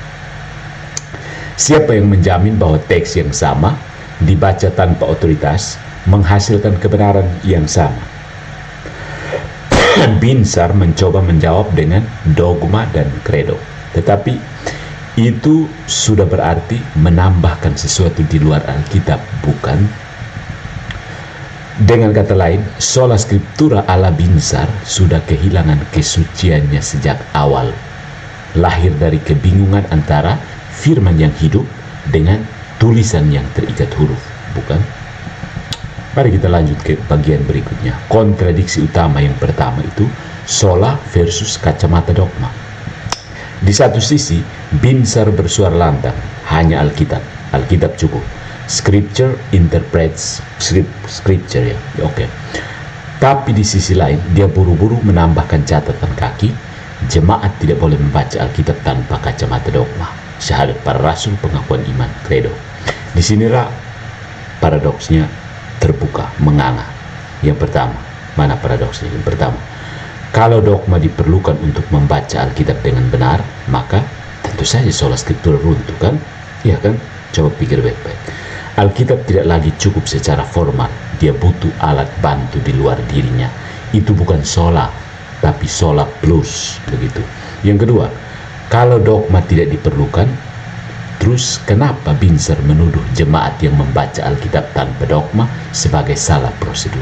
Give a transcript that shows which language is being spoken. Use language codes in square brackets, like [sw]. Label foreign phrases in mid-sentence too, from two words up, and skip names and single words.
[id] Siapa yang menjamin bahwa teks yang sama dibaca tanpa otoritas menghasilkan kebenaran yang sama. Binsar mencoba menjawab dengan dogma dan kredo, tetapi itu sudah berarti menambahkan sesuatu di luar Alkitab, bukan? Dengan kata lain, [la] sola scriptura [id] ala Binsar sudah kehilangan kesuciannya sejak awal, lahir dari kebingungan antara firman yang hidup dengan tulisan yang terikat huruf, bukan? Mari kita lanjut ke bagian berikutnya. Kontradiksi utama yang pertama itu sola versus kacamata dogma. Di satu sisi, Binsar bersuara lantang, hanya Alkitab. Alkitab cukup. [en] Scripture interprets scripture, [id] ya. Oke. Tapi di sisi lain, dia buru-buru menambahkan catatan kaki, jemaat tidak boleh membaca Alkitab tanpa kacamata dogma, syahadat para rasul, pengakuan iman, kredo. Di sinilah paradoksnya terbuka, menganga. Yang pertama, mana paradoksnya? Yang pertama, kalau dogma diperlukan untuk membaca Alkitab dengan benar, maka tentu saja [la] sola scriptura [id] runtuh, kan? Ya kan? Coba pikir baik-baik. Alkitab tidak lagi cukup secara formal, dia butuh alat bantu di luar dirinya. Itu bukan sola, tapi sola plus, begitu. Yang kedua, kalau dogma tidak diperlukan, terus kenapa Binsar menuduh jemaat yang membaca Alkitab tanpa dogma sebagai salah prosedur?